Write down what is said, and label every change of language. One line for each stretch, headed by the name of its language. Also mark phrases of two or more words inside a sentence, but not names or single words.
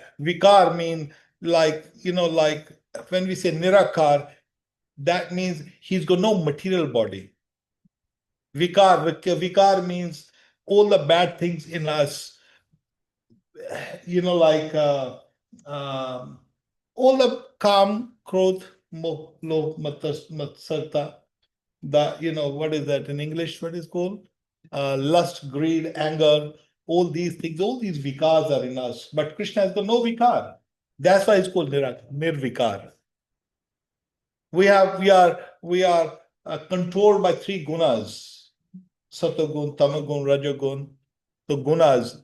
English: Vikar mean like when we say Nirakar, that means he's got no material body. Vikar means all the bad things in us, like all the
Hindi: kam, krodh, moh, loh, matsarta,
English: what is that in English? What is called? Lust, greed, anger, all these things, all these vikars are in us. But Krishna has got no vikar. That's why it's called nirvikar. We are controlled by 3 gunas:
Hindi: satagun, tamagun, rajagun,
English: the gunas.